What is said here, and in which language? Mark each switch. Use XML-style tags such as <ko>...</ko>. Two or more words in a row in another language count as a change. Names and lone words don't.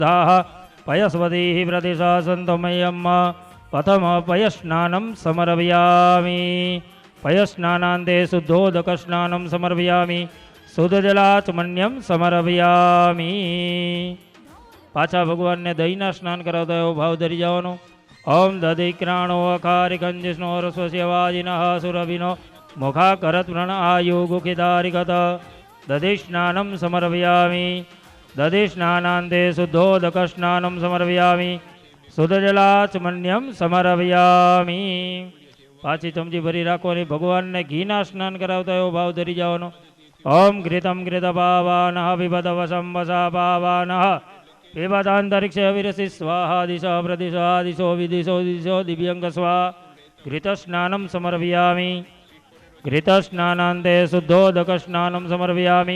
<sa>पयस्वती प्रतिशासन्तमयम् प्रथम पयस्नानं समर्पयामि। पयस्नानान्ते शुद्धोदकस्नानं समर्पयामि। शुद्धजलाचमन्यं समर्पयामि।</sa> <gu>પાછા ભગવાન ને દહીના સ્નાન કરાવતા એવો ભાવ ધરી જવાનો।</gu> <sa>ओम दधिक्राणो अकारिकंजिष्णो रस्वस्यवाजिनः सुरभिनो मुखाकरत् प्रण आयुगुखिदारिगत दधिस्नानं समर्पयामि। दधिस्नानान्ते शुद्धोदकस्नानं समर्पयामि। शुद्धजलाचमन्यं समर्पयामि।</sa> <gu>પાછી ચમચી ભરી રાખો ને ભગવાન ને ઘીના સ્નાન કરાવતા એવો ભાવ ધરી જવાનો।</gu> <sa>ओम घृतं घृतपावानः पिबत वशं वशा पावानः पिबतान्तरिक्ष विरसि स्वाहा दिशा प्रदिशा दिशो विदिशो दिशो दिव्यंग स्वाहा। घृतस्नानं समर्पयामि। घृतस्नानान्ते शुद्धोदकस्नानं समर्पयामि।</sa>